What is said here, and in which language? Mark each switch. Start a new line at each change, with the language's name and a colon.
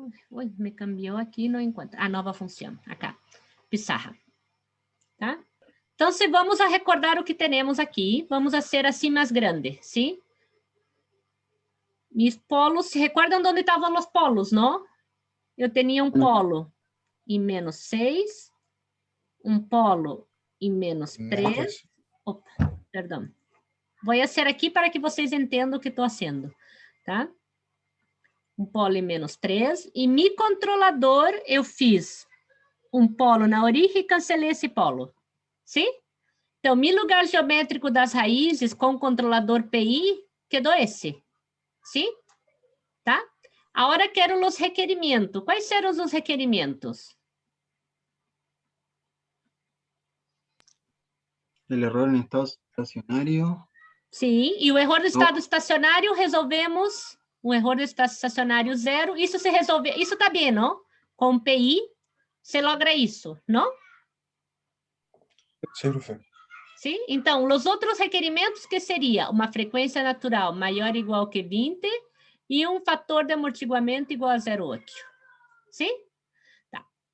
Portuguese: Ui, me cambiou aqui, não encontro. A nova função, acá. Pizarra. Tá? Então, se vamos a recordar o que temos aqui, vamos a ser assim mais grande, sim?
Spanish: Mis polos, ¿se recuerdan dónde estaban los polos, no? Yo tenía un polo y menos 6, un polo y menos Menos 3.
Portuguese: Opa, perdão. Vou fazer aqui para que vocês entendam o que estou fazendo, tá? Um polo e menos 3. E mi controlador, eu fiz um polo na origem e cancelei esse polo. Sim? Então, mi lugar geométrico das raízes com controlador PI quedou esse. Sim? Tá? Agora quero os requerimentos. Quais serão os requerimentos?
Spanish: El error en estado estacionario.
Portuguese: Sim, e o erro do estado estacionário resolvemos o erro do estado estacionário 0. Isso se resolve, isso está bem, não? Com PI, se logra isso, não?
Spanish: Sí, profe.
Portuguese: Sim? Então, os outros requerimentos que seria uma frequência natural maior ou igual que 20 e um fator de amortiguamento igual a 0,8. Sim? Tá.